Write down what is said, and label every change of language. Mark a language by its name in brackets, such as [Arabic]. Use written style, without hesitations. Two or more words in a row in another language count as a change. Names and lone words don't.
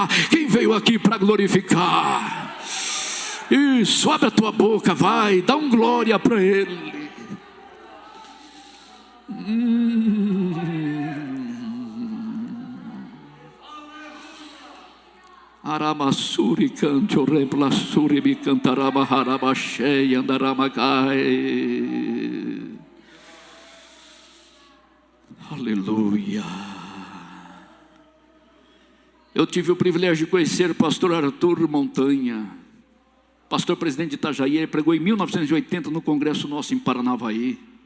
[Portuguese] Quem veio aqui para glorificar? Isso, abre a tua boca, vai, dá um glória para Ele. Aramassuri canto replasuri me cantarama harabachei andaramagai. Aleluia. Eu tive o privilégio de conhecer o pastor Arthur Montanha, pastor presidente de Itajaí. Ele pregou em 1980 no congresso nosso em Paranavaí.